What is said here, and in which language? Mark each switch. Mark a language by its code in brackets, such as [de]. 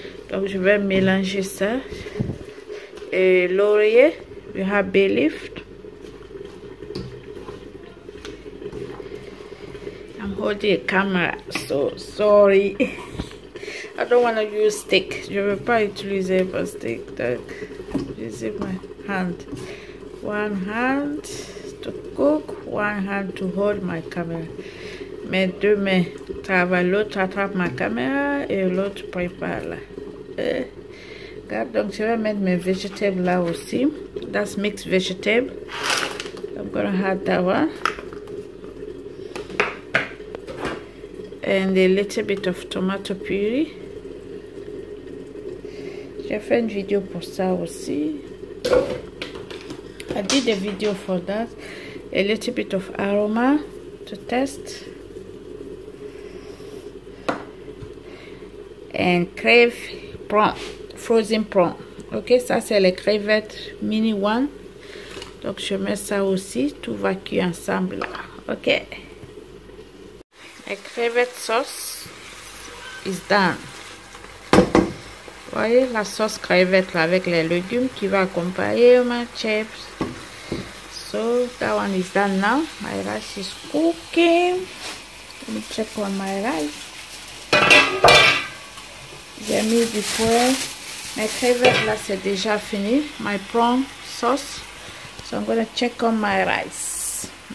[fr] Donc je vais mélanger ça. Et laurier, [en] we have bay leaf. I'm holding a camera, so sorry. I don't want to use stick. [fr] Je veux pas utiliser un stick. Donc, utiliser [en] my hand. One hand to cook, one hand to hold my camera. [fr] mes deux mains travaillent, l'autre attrape ma caméra et l'autre prépare là. Regarde, donc je vais mettre mes vegetables là aussi. [en] That's mixed vegetable. I'm gonna add that one. And a little bit of tomato puree. [fr] J'ai fait une vidéo pour ça aussi. [en] I did a video for that. A little bit of aroma to test. And crave prawn, frozen prawn. [fr] Ok, ça c'est les crevettes mini one. Donc je mets ça aussi. Tout va cuire ensemble là. Ok. La crevette [en] sauce is done. [fr] Vous voyez la sauce crevette là avec les légumes qui va accompagner ma chips. [en] So that one is done now. My rice is cooking. Let me check on my rice. [fr] J'ai mis du poivre. Mes crevettes là c'est déjà fini. [en] My prawn sauce. So I'm gonna check on my rice.